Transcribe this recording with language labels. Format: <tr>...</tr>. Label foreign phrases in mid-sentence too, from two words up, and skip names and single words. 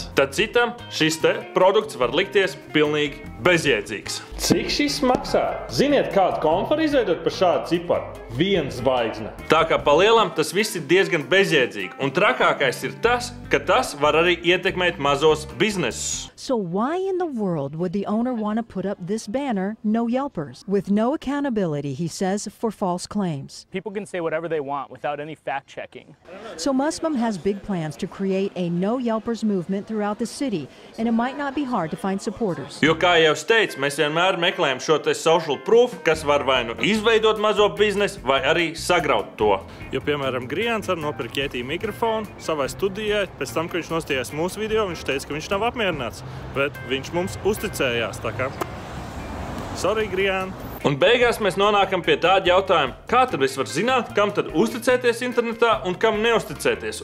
<lv>Tad citam šis te produkts var likties pilnīgi bezjēdzīgs. Cik šis maksā? Ziniet, kādu kompu var izveidot par šādu ciparu? 1 zvaigzne. Tā kā pa lielam tas viss ir diezgan bezjēdzīgi. Un trakākais ir tas, ka tas var arī ietekmēt mazos biznesus.</lv> <en>So why in the world would the owner want to put up this banner, no Yelpers, with no accountability, he says, for false claims? People can say whatever they want without any fact-checking. So Muslim has big plans to create a no Yelpers movement throughout the city, and it might not be hard to find supporters.</en> <lv>Jo, kā jau es teicu, mēs vienmēr meklējam šo te</lv> <en>social proof,</en> <lv>kas var vai nu izveidot mazo biznesu, vai arī sagraut to. Jo, piemēram, Grijāns ar nopirka Yeti mikrofonu savai studijai, pēc tam, ka viņš nostājās mūsu video, viņš teica, ka viņš nav apmierināts, bet viņš mums uzticējās, tā kā. Sorry, Grijān. Un beigās mēs nonākam pie tāda jautājuma, kā tad es varu zināt, kam tad uzticēties internetā un kam neuzticēties.</lv>